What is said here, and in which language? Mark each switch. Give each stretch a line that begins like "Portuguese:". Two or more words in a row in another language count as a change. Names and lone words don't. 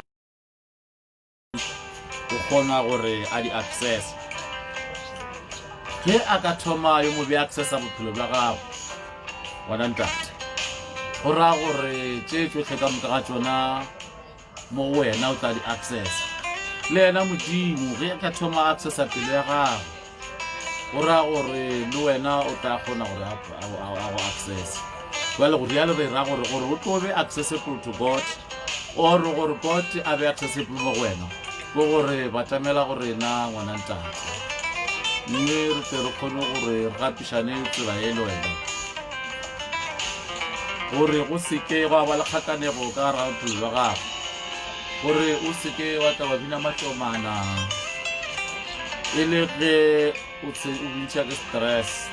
Northern Sotho: o kgona gore a di access ge a ka thoma yo mobe accessa bophelo bja gago bona ntate go raya gore tše tšohle ka moka ga tšona mo wena o tla di access le yena modimo ge a ka thoma accessa pelo ya gago go raya gore le wena o tla kgona gore a go access jale go rialo re ra gore o tlo be
English: accessible to God
Northern Sotho: or gore God a be accessible mo go wena go gore batamela gore na ngwana ntate mme re tle re kgone gore re gapišane tsela e le wena gore go seke go ba le kgakanego ka gara bophelo jwa gago gore o seke wa tla wa bina matomana e le ge o bintšha ke stress